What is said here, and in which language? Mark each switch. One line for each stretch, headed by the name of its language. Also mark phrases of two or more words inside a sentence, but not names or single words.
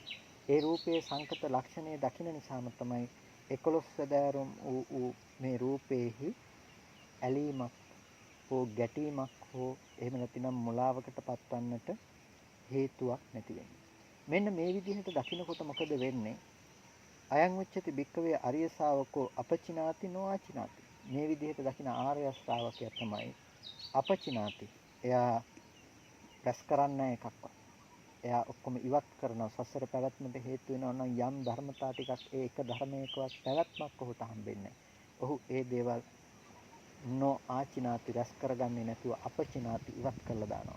Sinhala: ඒ රූපයේ සංකත ලක්ෂණය දකින නිසාම තමයි 11 සැදෑරුම් වූ මේ රූපේහි ඇලීමක් හෝ ගැටීමක් හෝ එහෙම නැතිනම් මුලාවකට පත්වන්නට හේතුවක් නැති වෙන්නේ. මෙන්න මේ විදිහට දකිනකොට මොකද වෙන්නේ?
Pali: අයං උච්චති භික්කවේ අරිය ශාවකෝ අපචිනාති නොආචිනාති.
Sinhala: මේ විදිහට දකින ආර්ය ශ්‍රාවකයා තමයි අපචිනාති. එයා රැස් කරන්නේ එකක්වත්. එයා ඔක්කොම ඉවත් කරනවා. සසර පැවැත්මට හේතු වෙනවා නම් යම් ධර්මතා ටිකක් ඒ එක ධර්මයකවත් පැවැත්මක් ඔහුට හම්බෙන්නේ. ඔහු ඒ දේවල් නොආචිනාති රැස් කරගන්නේ නැතුව අපචිනාති ඉවත් කරලා දානවා.